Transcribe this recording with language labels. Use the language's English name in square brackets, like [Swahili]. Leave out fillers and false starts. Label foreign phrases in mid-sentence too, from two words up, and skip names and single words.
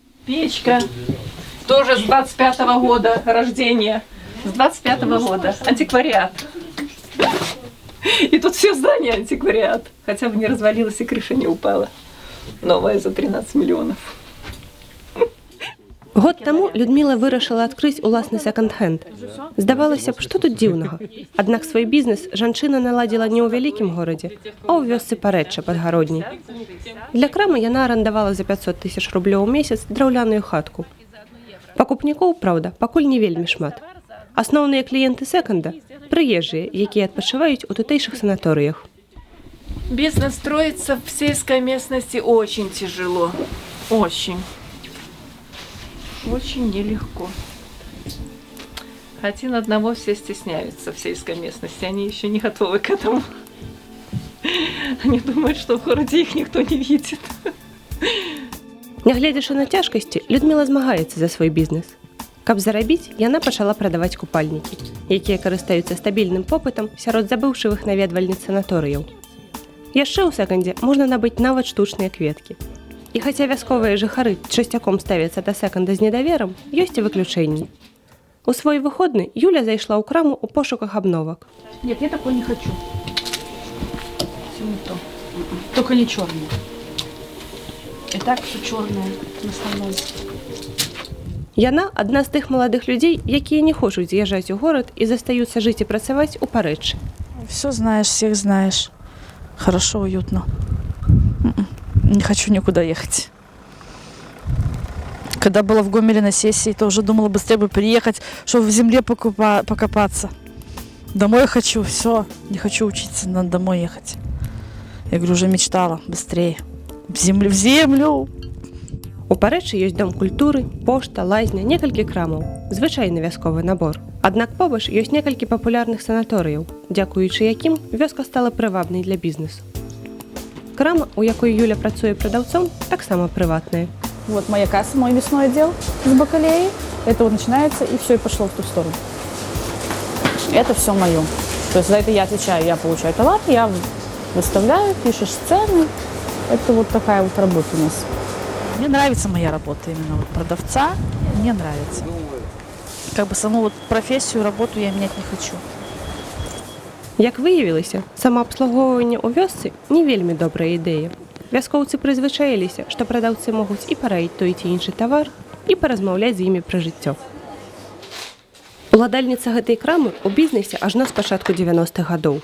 [Russian] Печка. Тоже с 25-го года рождения. С 25-го года. Антиквариат. И тут все здание антиквариат. Хотя бы не развалилось и крыша не упала. Новая за 13 миллионов. [Belarusian] Год таму Людмила вырашыла адкрыць уласны секонд-хенд. Здавалася б, што тут дзіўнага. Аднак свой бізнес жанчына наладзіла не ў вялікім горадзе, а ў вёсцы Парэчча пад Гародняй. Для крамы яна арандавала за 500 000 рублёў у месяц драўляную хатку. Пакупнікоў, праўда, пакуль не вельмі шмат. Асноўныя кліенты секонда – прыезжыя, якія адпачываюць у тутэйшых санаторыях. [Russian] Бизнес строится в сельской местности очень тяжело. Очень. Очень нелегко. Один одного все стесняются в сельской местности. Они еще не готовы к этому. Они думают, что в городе их никто не видит. [Belarusian] Нягледзячы на цяжкасці, Людмила змагаецца за свой бізнес. Каб зарабіць, яна пачала прадаваць купальнікі, якія карыстаюцца стабільным попытам сярод забыўшых наведвальніц санаторыяў. Яшчэ ў секондзе можна набыць нават штучныя кветкі. І хаця вясковыя жыхары часцяком ставяцца да секонда з недаверам, ёсць і выключэнні. У свой выходны Юля зайшла ў краму ў пошуках абновак. [Russian] Нет, я такой не хочу. Все не то. Только не черное. И так все черное в основном. [Belarusian] Яна адна з тых маладых людзей, якія не хочуць з'язджаць у горад і застаюцца жыць і працаваць у Парэччы. [Russian] Все знаешь, всех знаешь. Хорошо, уютно. Не хочу никуда ехать. Когда была в Гомеле на сессии, то уже думала быстрее бы приехать, чтобы в земле покопаться. Домой хочу, все, не хочу учиться, надо домой ехать. Я говорю, уже мечтала быстрее. В землю. [Belarusian] У Парэччы ёсць дом культуры, пошта, лазня, некалькі крамаў, звычайны вясковы набор. Аднак побач ёсць некалькі папулярных санаторыяў, дзякуючы якім вёска стала прывабнай для бізнесу. Крама, у якой Юля працуе прадаўцом, таксама прыватная. [Russian] Вот моя касса, мой мясной отдел с бакалеей. Это вот начинается, и все, и пошло в ту сторону. Это все мое. То есть за это я отвечаю, я получаю товар, я выставляю, пишешь сцены. Это вот такая вот работа у нас. Мне нравится моя работа, именно вот продавца, мне нравится. Как бы саму вот профессию, работу я менять не хочу. [Belarusian] Як выявілася, самаабслугоўванне ў вёсцы не вельмі добрая ідэя. Вяскоўцы прызвычаіліся, што прадаўцы могуць і параіць той ці іншы тавар, і паразмаўляць з імі пра жыццё. Уладальніца гэтай крамы ў бізнесе ажно з пачатку 90-х гадоў.